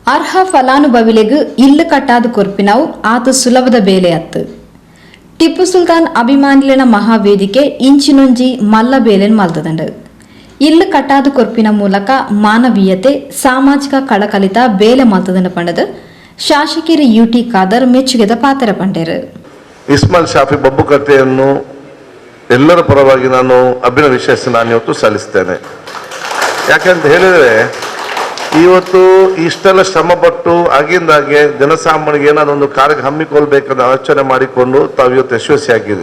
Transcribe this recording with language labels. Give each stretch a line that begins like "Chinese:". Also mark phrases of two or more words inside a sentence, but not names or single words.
Tulu: ಅರ್ಹ ಫಲಾನುಭವಿಲೆಗ್ ಇಲ್ಲು ಕಟ್ಟಾದು ಕೊರ್ಪಿನವು ಆತ ಸುಲಭದ ಬೇಲೆ ಅತ್ತು. ಟಿಪ್ಪು ಸುಲ್ತಾನ್ ಅಭಿಮಾನಿಲನ ಮಹಾವೇದಿಕೆ ಇಂಚಿನೊಂಜಿ ಮಲ್ಲ ಬೇಲೆನ್ ಮಲ್ತದಂಡು. ಇಲ್ಲು ಕಟ್ಟಾದು ಕೊರ್ಪಿನ ಮೂಲಕ ಮಾನವೀಯತೆ ಸಾಮಾಜಿಕ ಕಳಕಲಿತ ಬೇಲೆ ಮಲ್ತದಂಡು ಪಂಡದು ಶಾಸಕರು ಯುಟಿ ಖಾದರ್ ಮೆಚ್ಚುಗೆದ ಪಾತ್ರ ಪಂಡರು.
Kannada: ಇಸ್ಮಾಯಿಲ್ ಶಾಫಿ ಬಬ್ಬುಕಟ್ಟೆಯನ್ನು ಎಲ್ಲರ ಪರವಾಗಿ ನಾನು ಅಭಿನಂದಿಸಿ ನಾನು ಇವತ್ತು ಸಲ್ಲಿಸ್ತೇನೆ. ಯಾಕೆಂತ ಹೇಳಿದರೆ ಇವತ್ತು ಇಷ್ಟೆಲ್ಲ ಶ್ರಮಪಟ್ಟು ಆಗಿಂದಾಗೆ ಜನಸಾಮಾನ್ಯರಿಗೆ ಏನಾದ್ರು ಒಂದು ಕಾರ್ಯ ಹಮ್ಮಿಕೊಳ್ಬೇಕಂತ ಆಲೋಚನೆ ಮಾಡಿಕೊಂಡು ತಾವು ಇವತ್ತು ಯಶಸ್ವಿಯಾಗಿದೆ.